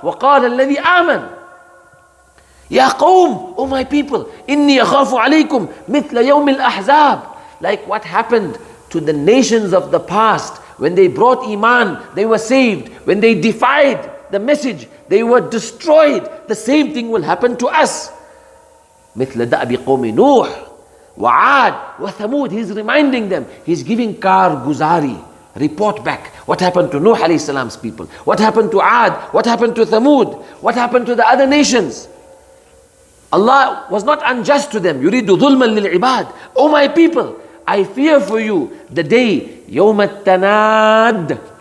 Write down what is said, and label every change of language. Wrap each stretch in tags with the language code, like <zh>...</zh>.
<ar>وَقَالَ الَّذِي آمَنَ. Ya qawm,</ar> <en>oh my people,</en> <ar>inni akhafu alaykum mithla yawm al-ahzab.</ar> <en>Like what happened to the nations of the past. When they brought iman, they were saved. When they defied the message, they were destroyed. The same thing will happen to us.</en> <ar>مثل دأب قوم نوح وعاد وثمود.</ar> <en>He's reminding them. He's giving Guzari. Report back. What happened to Nuh alayhi salam's people? What happened to Ad? What happened to Thamud? What happened to the other nations? Allah was not unjust to them.</en> <ar>يُرِيدُ ظُلْمًا لِلْعِبَادِ.</ar> <en>Oh my people, I fear for you the day</en> <ar>يَوْمَ التَّنَادِ.</ar>